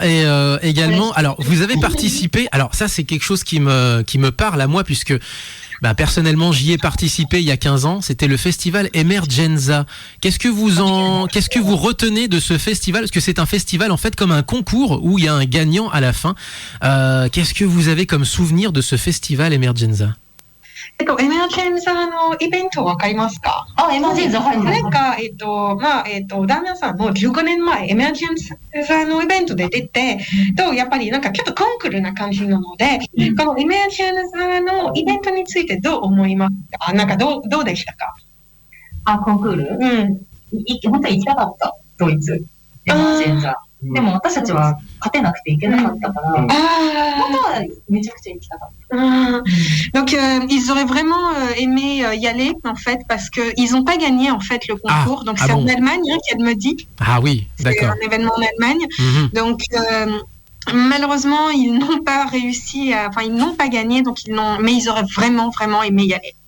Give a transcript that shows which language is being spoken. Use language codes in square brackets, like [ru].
[fr] Et également, alors vous avez participé. Alors ça, c'est quelque chose qui me parle à moi puisque personnellement, j'y ai participé il y a 15 ans. C'était le festival Emergenza. Qu'est-ce que vous retenez de ce festival? Parce que c'est un festival en fait comme un concours où il y a un gagnant à la fin. Qu'est-ce que vous avez comme souvenir de ce festival Emergenza? [ja] エメラジェンザのイベントわかりますか？エマージェンザはい。なんか旦那さんも15年前エメラジェンザのイベントで出て、やっぱりなんかちょっとコンクールな感じなので、このエメラジェンザのイベントについてどう思いますか？なんかどうでしたか？コンクール？本当は行きたかった。ドイツ。エマージェンザ。でも私たちは勝てなくていけなかったから、本当はめちゃくちゃ行きたかった。 [fr] Donc ils auraient vraiment aimé y aller en fait parce que ils n'ont pas gagné en fait le concours. Donc c'est en Allemagne qu'elle me dit. Ah oui, d'accord. C'est un événement en Allemagne. Donc malheureusement ils n'ont pas réussi, ils n'ont pas gagné mais ils auraient vraiment aimé y aller.